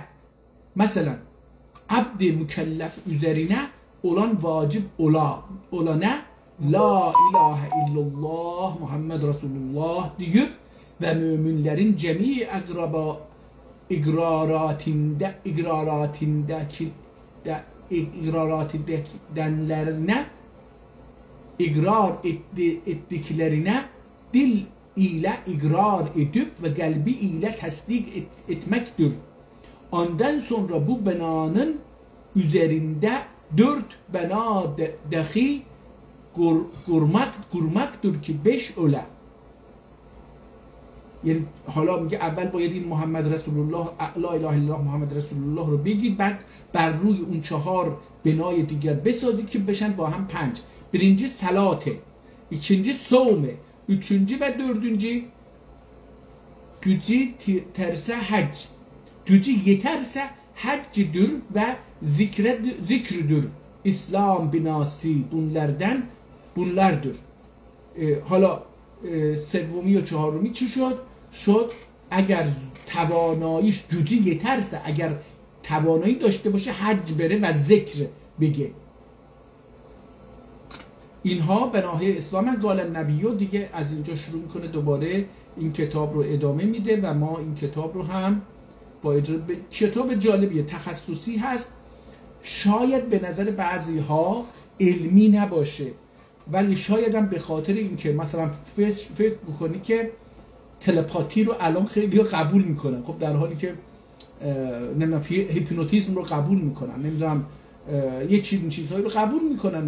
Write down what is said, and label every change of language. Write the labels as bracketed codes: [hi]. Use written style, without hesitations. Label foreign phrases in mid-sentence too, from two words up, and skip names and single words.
[tr] Mesela abd-i mükellef üzerine olan vacip olana [ar] لا إله إلا الله محمد رسول الله [tr] deyip ve müminlerin cemi igraratındakilerine igrar ettiklerine dil ile igrar edip ve kalbi ile tasdik etmektir. Ondan sonra bu binanın üzerinde 4 bina dahi kurmaktır ki 5 öle. [fa] یعنی حالا میگه اول باید این [ar] محمد رسول الله، لا اله الا الله محمد رسول الله [fa] رو بگی، بعد بر روی اون 4 بنای دیگر بسازی که بشن با هم 5. [tr] birinci salate, ikinci savme, üçüncü ve dördüncü gücü terse hac. Gücü yeterse haccıdır ve zikrüdür. İslam binası bunlardır. [fa] حالا سومی و چهارمی چی شد؟ شد اگر تواناییش [tr] gücü yeterse، [fa] اگر توانایی داشته باشه حج بره و ذکر بگه. اینها به ناحیه اسلام [ar] قال النبی [fa] و دیگه از اینجا شروع میکنه دوباره این کتاب رو ادامه میده و ما این کتاب رو هم با کتاب جالبیه، تخصصی هست، شاید به نظر بعضی ها علمی نباشه، ولی شاید هم به خاطر اینکه مثلا فکر بکنی که تلپاتی رو الان خیلی قبول میکنن، خب در حالی که نمیدونم هیپنوتیزم رو قبول میکنن، نمیدونم یه چیزهایی رو قبول میکنن.